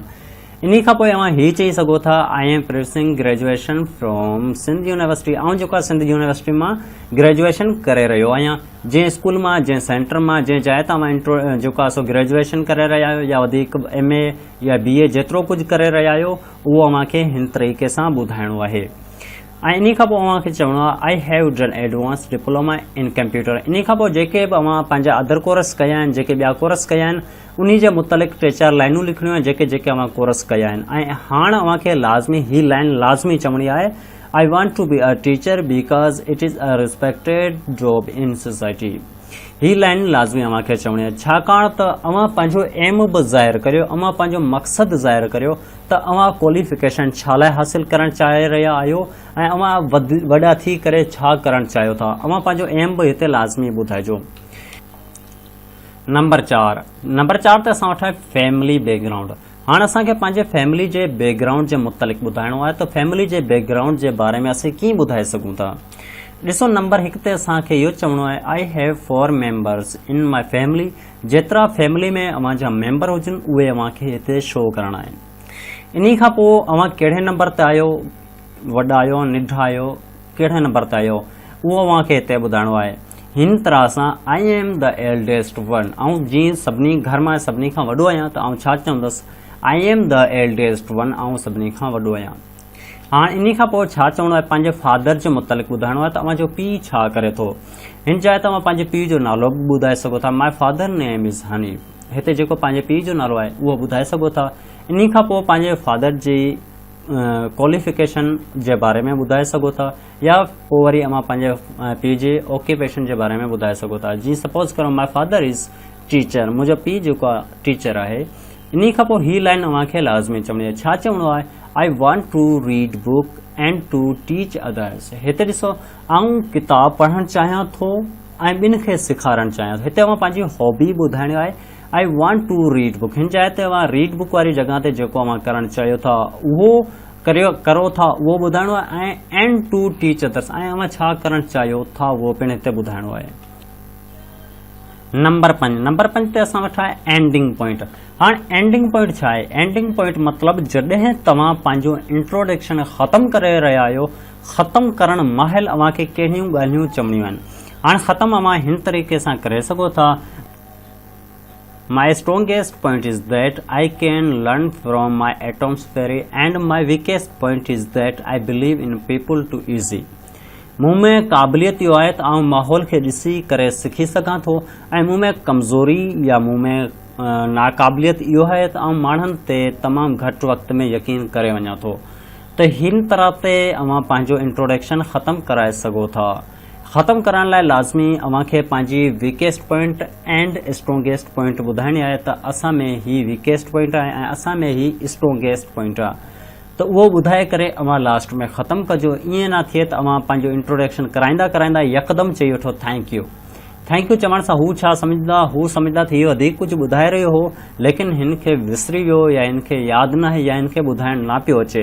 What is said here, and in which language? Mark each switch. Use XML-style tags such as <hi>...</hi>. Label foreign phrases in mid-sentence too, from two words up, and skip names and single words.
<sd>इन खां पोइ अव्हां हीउ चई सघो था</sd> <en>I am pursuing graduation from Sindh University,</en> <sd>ऐं जेको आहे सिंध यूनिवर्सिटी मां ग्रेजुएशन करे रहियो आहियां। जंहिं स्कूल मां, जंहिं सेंटर मां, जंहिं जाइ तां तव्हां जेको आहे सो ग्रेजुएशन करे रहिया आहियो या वधीक MA या BA जेतिरो कुझु करे रहिया आहियो उहो अव्हांखे हिन तरीक़े सां ॿुधाइणो आहे। ऐं इन खां पोइ अव्हांखे चवणो आहे</sd> <en>I have done advance diploma in computer.</en> <sd>इन खां पोइ जेके बि अव्हां पंहिंजा</sd> <en>other courses</en> <sd>कया आहिनि, जेके ॿिया कोर्स कया आहिनि, उन जे मुतलिक़ 3-4 लाइनूं लिखणियूं आहिनि जेके जेके अव्हां कोर्स कया आहिनि। ऐं हाणे अव्हांखे लाज़मी ही लाइन लाज़मी चवणी आहे</sd> <en>I want to be a teacher because it is a respected job in society.</en> <sd>ही लाइन लाज़मी अव्हांखे चवणी आहे छाकाणि त अव्हां पंहिंजो एम बि ज़ाहिर करियो, अव्हां पंहिंजो मक़सदु ज़ाहिर करियो त अव्हां क्वालिफिकेशन छा लाइ हासिल करणु चाहे रहिया आहियो ऐं अव्हां वॾा थी करे छा करणु चाहियो था। अव्हां पंहिंजो एम बि हिते लाज़मी ॿुधाइजो। नंबर 4 ते असां वटि आहे</sd> <en>family background.</en> <sd>हाणे असांखे पंहिंजे फैमिली जे बैकग्राउंड जे मुतलिक़ ॿुधाइणो आहे त फैमिली जे बैकग्राउंड जे बारे में असीं कीअं ॿुधाए सघूं था। ॾिसो नंबर 1 ते असांखे इहो चवणो आहे</sd> <en>I have 4 members in my family.</en> <sd>जेतिरा फैमिली में अव्हां जा मेंबर हुजनि उहे अव्हांखे हिते शो करणा आहिनि। इन खां पोइ अव्हां कहिड़े नंबर ते आहियो, वॾा आहियो, निढा आहियो, कहिड़े नंबर ते आहियो उहो अव्हांखे हिते ॿुधाइणो आहे। हिन तरह सां</sd> <en>I am the eldest one,</en> <sd>ऐं जीअं सभिनी घर मां सभिनी खां वॾो आहियां त आउं छा चवंदुसि</sd> <en>I am the eldest one,</en> <sd>ऐं सभिनी खां वॾो आहियां। हाणे इन खां पोइ छा चवणो आहे पंहिंजे फादर जे मुतलिक़ ॿुधाइणो आहे त अव्हांजो पीउ छा करे थो। हिन जाइ ते तव्हां पंहिंजे पीउ जो नालो बि ॿुधाए सघो था।</sd> <en>my father name is Hanif,</en> <sd>हिते जेको पंहिंजे पीउ जो नालो आहे उहो ॿुधाए सघो था। इन खां पोइ पंहिंजे फादर जी क्वालिफिकेशन जे बारे में ॿुधाए सघो था या पोइ वरी अव्हां पंहिंजे पीउ जे ऑक्यूपेशन जे बारे में ॿुधाए सघो था। जीअं सपोज़ करो</sd> <en>my father is teacher,</en> <sd>मुंहिंजो पीउ जेको आहे टीचर आहे। इन खां पोइ ही लाइन अव्हांखे लाज़मी चवणी आहे। छा चवणो आहे</sd> <en>I want to read book and to teach others.</en> <sd>हिते ॾिसो आऊं किताब पढ़णु चाहियां थो ऐं ॿिनि खे सेखारणु चाहियां थो। हिते अव्हां पंहिंजी हॉबी ॿुधाइणी आहे</sd> <en>I want to read book.</en> <sd>हिन जाइ ते अव्हां</sd> <en>read book</en> <sd>वारी जॻह ते जेको अव्हां करणु चाहियो था उहो करो था उहो ॿुधाइणो आहे ऐं</sd> <en>and to teach others,</en> <sd>ऐं अव्हां छा करणु चाहियो था उहो पिणु हिते ॿुधाइणो आहे। नंबर 5 ते असां वटि आहे</sd> <en>ending point.</en> <sd>हाणे</sd> <en>ending point</en> <sd>छा आहे?</sd> <en>ending point</en> <sd>मतिलबु जॾहिं तव्हां पंहिंजो इंट्रोडक्शन ख़तमु करे रहिया आहियो, ख़तमु करण महिल अव्हांखे कहिड़ियूं ॻाल्हियूं चवणियूं आहिनि। हाणे ख़तमु अव्हां हिन तरीक़े सां करे सघो था</sd> <en>My strongest point is that I can learn from my atmosphere and my weakest point is that I believe in people too easy.</en> <sd>मूं में क़ाबिलियत इहो आहे त आउं माहौल खे ॾिसी करे सिखी सघां थो ऐं मूं में कमज़ोरी या मूं में नाक़ाबिलियत इहो आहे त आउं माण्हुनि ते तमामु घटि वक़्त में यकीन करे वञां थो। त हिन तरह ते अव्हां पंहिंजो इंट्रोडक्शन ख़तमु कराए सघो था। ख़तमु करण लाइ लाज़मी अव्हांखे पंहिंजी</sd> <en>weakest point and strongest point</en> <sd>ॿुधाइणी आहे त असां में ही</sd> <en>weakest point</en> <sd>आहे ऐं असां में ही</sd> <en>strongest point</en> <sd>आहे। त उहो ॿुधाए करे अव्हां लास्ट में ख़तमु कजो। ईअं न थिए त अव्हां पंहिंजो इंट्रोडक्शन कराईंदा यकदमि चई वठो</sd> <en>thank you</en> <sd>चवण सां हू छा सम्झंदा, हू सम्झंदा त हीउ वधीक कुझु ॿुधाए रहियो हो लेकिन हिन खे विसरी वियो या हिन खे यादि न आहे या हिन खे ॿुधाइण न पियो अचे।</sd>